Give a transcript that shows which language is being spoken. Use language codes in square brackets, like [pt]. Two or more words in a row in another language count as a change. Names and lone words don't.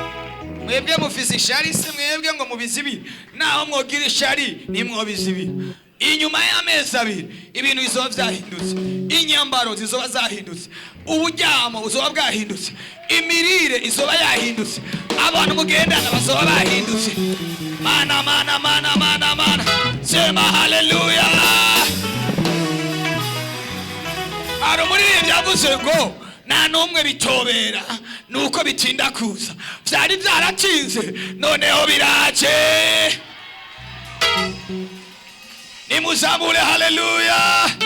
[rn] Mwebwe mufise ishari se, mwebwe ngo mubizibire, naho mwogira ishari nimwobizibire. inyuma y'amezi abiri ibintu bizoba byahindutse, inyambaro zizoba zahindutse, uburyamo buzoba bwahindutse, imirire izoba yahindutse, abantu mugendana bazoba bahindutse. Mana mana mana mana mana, sema haleluya. Ari muri byavuze ngo nta numwe bitobera nuko bitinda kuza, byari byaratinze noneho biraje. Nimuzamure haleluya.